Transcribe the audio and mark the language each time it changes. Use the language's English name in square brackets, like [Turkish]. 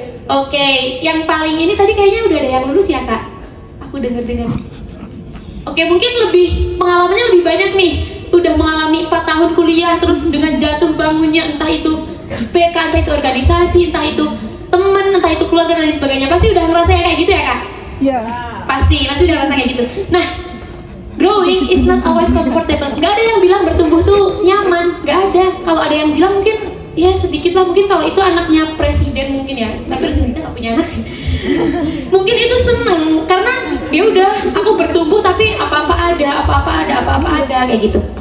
[Indonesian] Oke, yang paling ini tadi kayaknya udah ada yang lulus ya Kak? Aku dengar. Oke, mungkin pengalamannya lebih banyak nih. Udah mengalami 4 tahun kuliah, terus dengan jatuh bangunnya, entah itu IPK, entah itu organisasi, entah itu teman, entah itu keluarga dan lain sebagainya. Pasti udah ngerasain kayak gitu ya Kak? Iya. Pasti udah ngerasain kayak gitu. [English] Nah, growing is not always comfortable. [Indonesian] Gak ada yang bilang bertumbuh tuh nyaman, gak ada. Kalau ada yang bilang mungkin ya sedikit lah, mungkin kalau itu anaknya presiden mungkin ya, tapi presiden gak punya anak. Mungkin itu seneng karena ya udah aku bertumbuh tapi apa-apa ada kayak gitu.